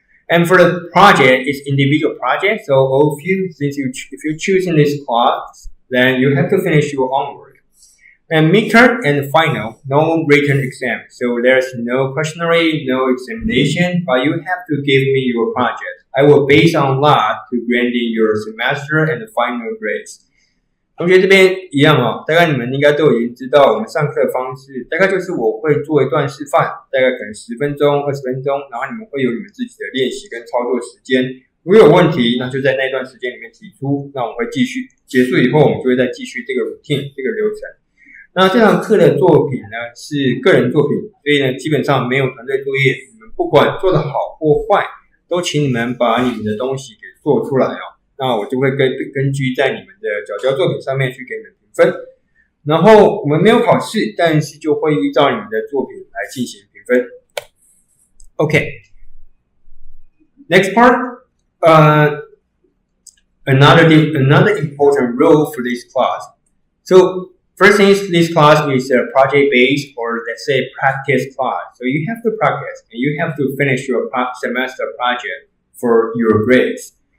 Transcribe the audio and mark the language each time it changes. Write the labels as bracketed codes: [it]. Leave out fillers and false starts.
[en] And for the project, it's individual project. So all of you, if you're choosing this class, then you have to finish your own work. And midterm and final, no written exam. So there's no questionnaire, no examination, but you have to give me your project. I will base on that to grading your semester and the final grades. [zh] 同学这边一样哦，大概你们应该都已经知道我们上课的方式，大概就是我会做一段示范，大概可能10分钟、20分钟，然后你们会有你们自己的练习跟操作时间。如果有问题，那就在那段时间里面提出，那我们会继续。结束以后，我们就会再继续这个 routine 这个流程。那这堂课的作品呢是个人作品，所以呢基本上没有团队作业，你们不管做得好或坏，都请你们把你们的东西给做出来哦。那我就会根据在你们的缴交作品上面去给你们评分，然后我们没有考试，但是就会依照你们的作品来进行评分。 [en] Okay, next part, another important rule for this class. So first thing is this class is a project based or let's say practice class. So you have to practice and you have to finish your semester project for your grades.